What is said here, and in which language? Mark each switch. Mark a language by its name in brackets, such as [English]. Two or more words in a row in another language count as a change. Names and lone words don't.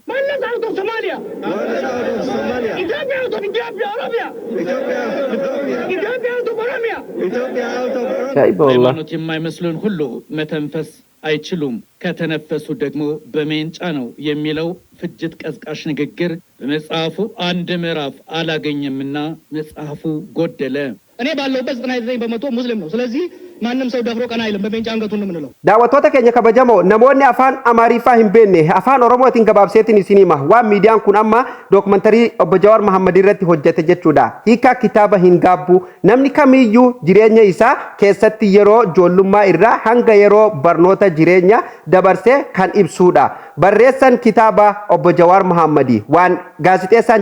[Amharic] ሃይማኖት የማይመስሉን ሁሉ መተንፈስ አይችሉም፣ ከተነፈሱ ደግሞ በሜንጫ ነው የሚለው ፍጅት ቀዝቃሽ ንግግር በመጽሐፉ አንድ ምዕራፍ አላገኘምና መጽሐፉ ጎደለ። እኔ ባለውበት 99% ሙስሊም ነው። ስለዚህ ማንም ሰው ደፍሮ ቀና አይልም። በሜንጫ አንገቱን ነው የምንለው። [Oromo] daawwattoota keenya kabajamoo namoonni afaan amaariffaa hin beekne afaan oromootiin gabaabseetiin isinima waan miidiyaan kun amma dookumantarii obbo Jawar Muhammad irratti hojjete jechuudha hiika kitaaba hin gaabbu namni kamiyyuu jireenya isaa keessatti yeroo ijoollummaa irraa hanga yeroo barnoota jireenya dabarsee kan ibsuudha barreessan kitaaba obbo Jawar Muhammad waan gaazixeessaan